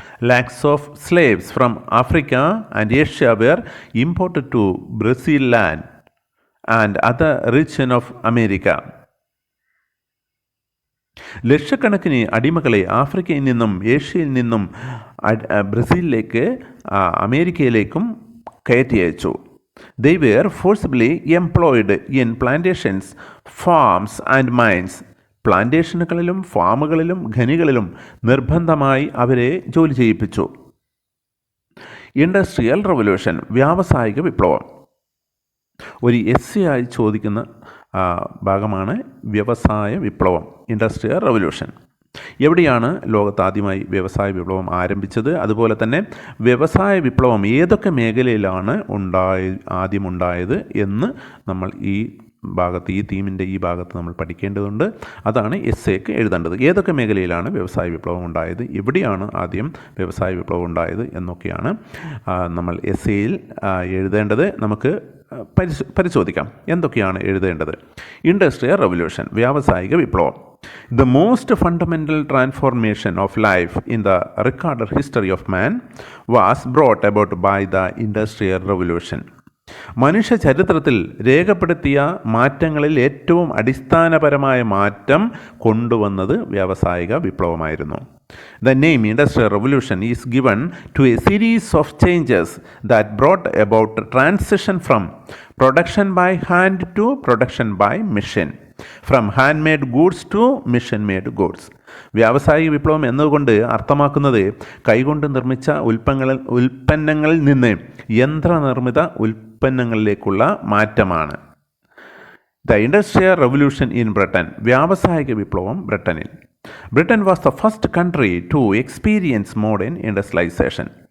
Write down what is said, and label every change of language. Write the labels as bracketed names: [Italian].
[English] Lakhs of slaves from Africa and Asia were imported to Brazil land and other region of America. [Malayalam] ലക്ഷക്കണക്കിന് അടിമകളെ ആഫ്രിക്കയിൽ നിന്നും ഏഷ്യയിൽ നിന്നും ബ്രസീലിലേക്ക് അമേരിക്കയിലേക്കും കയറ്റി അയച്ചു. [English] They were forcibly employed in plantations, farms and mines. [Malayalam] പ്ലാന്റേഷനുകളിലും ഫാമുകളിലും ഖനികളിലും നിർബന്ധമായി അവരെ ജോലി ചെയ്യിപ്പിച്ചു. ഇൻഡസ്ട്രിയൽ റവല്യൂഷൻ, വ്യാവസായിക വിപ്ലവം. ഒരു എസ്സി ആയി ചോദിക്കുന്ന ഭാഗമാണ് വ്യവസായ വിപ്ലവം, ഇൻഡസ്ട്രിയൽ റവല്യൂഷൻ. എവിടെയാണ് ലോകത്താദ്യമായി വ്യവസായ വിപ്ലവം ആരംഭിച്ചത്? അതുപോലെ തന്നെ വ്യവസായ വിപ്ലവം ഏതൊക്കെ മേഖലയിലാണ് ആദ്യമുണ്ടായത് എന്ന് നമ്മൾ ഈ തീമിൻ്റെ ഈ ഭാഗത്ത് നമ്മൾ പഠിക്കേണ്ടതുണ്ട്. അതാണ് എസ്സേക്ക് എഴുതേണ്ടത്. ഏതൊക്കെ മേഖലയിലാണ് വ്യവസായ വിപ്ലവം ഉണ്ടായത്, എവിടെയാണ് ആദ്യം വ്യവസായ വിപ്ലവം ഉണ്ടായത് എന്നൊക്കെയാണ് നമ്മൾ എസ്സേയിൽ എഴുതേണ്ടത്. നമുക്ക് പരിശോധിക്കാം എന്തൊക്കെയാണ് എഴുതേണ്ടത്. ഇൻഡസ്ട്രിയൽ റവല്യൂഷൻ, വ്യാവസായിക വിപ്ലവം. [English] The most fundamental transformation of life in the recorded history of man was brought about by the Industrial Revolution. [Malayalam] മനുഷ്യ ചരിത്രത്തിൽ രേഖപ്പെടുത്തിയ മാറ്റങ്ങളിൽ ഏറ്റവും അടിസ്ഥാനപരമായ മാറ്റം കൊണ്ടുവന്നത് വ്യാവസായിക വിപ്ലവമായിരുന്നു. [English] The name Industrial Revolution is given to a series of changes that brought about transition from production by hand to production by machine, from handmade goods to machine-made goods. [Malayalam] വ്യാവസായിക വിപ്ലവം എന്നതുകൊണ്ട് അർത്ഥമാക്കുന്നത് കൈകൊണ്ട് നിർമ്മിച്ച ഉൽപ്പന്നങ്ങളിൽ നിന്ന് യന്ത്രനിർമ്മിത ഉൽപ്പന്നങ്ങളിലേക്കുള്ള മാറ്റമാണ്. [English] the industrial revolution in Britain, [Malayalam] വ്യാവസായിക വിപ്ലവം ബ്രിട്ടനിൽ. [English] Britain was the first country to experience modern industrialisation.